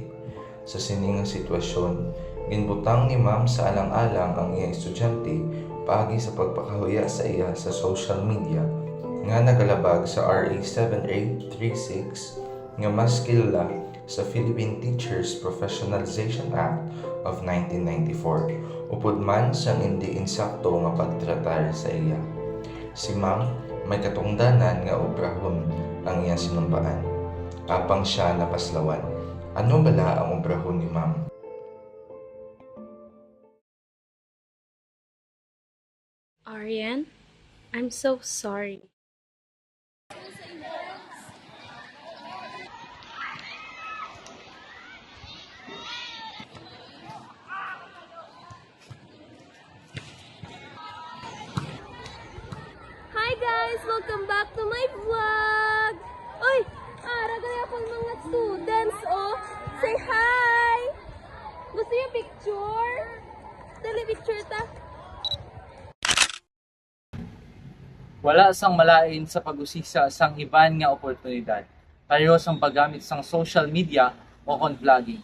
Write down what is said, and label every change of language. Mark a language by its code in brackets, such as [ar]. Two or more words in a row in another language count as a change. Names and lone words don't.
[hil] Sa sining nga sitwasyon, ginbutang ni Ma'am sa alang-alang ang iyang estudyante paagi sa pagpakahuya sa iya sa [en] social media [hil] nga nagalabag sa RA 7836 nga mas kilala sa Philippine Teachers Professionalization Act of 1994 upod man siyang hindi insakto nga pagtratar sa iya. Si Ma'am may katungdanan nga obrahon ang iyang sinumpaan. Apang siya napaslawan. Ano bala ang obrahon ni Ma'am? [en] Arian, I'm so sorry. Hi guys! Welcome back to my vlog! [hil] Uy! Ara gaya pang mga students, oh! [en] Say hi! [hil] Gusto yung picture? Dali picture ta! Wala sang malain sa pag-usisa sang iban nga oportunidad. Tayo sang paggamit sang [en] social media [hil] o kon vlogging.